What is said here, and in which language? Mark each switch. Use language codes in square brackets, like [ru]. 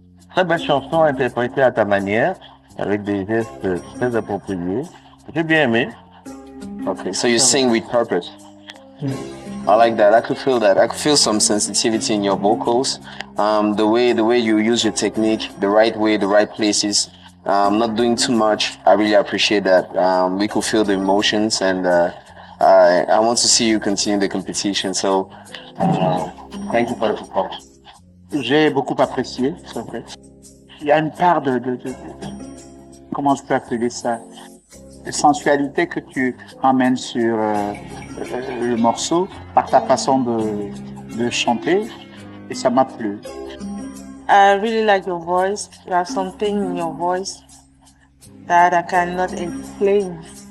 [fr] Très belle chanson interprétée à ta manière, avec des gestes très appropriés. J'ai bien aimé. [en] Okay, so you sing with purpose. I like that. I could feel that. I could feel some sensitivity in your vocals. The way you use your technique, the right way, the right places. Not doing too much. I really appreciate that. We could feel the emotions, and I want to see you continue the competition. So, thank you for the performance. [fr] J'ai beaucoup apprécié, c'est vrai. Il y a une part de comment je peux appeler ça, de sensualité que tu ramènes sur le morceau par ta façon de chanter, et ça m'a plu. [en] I really like your voice. You have something in your voice that I cannot explain.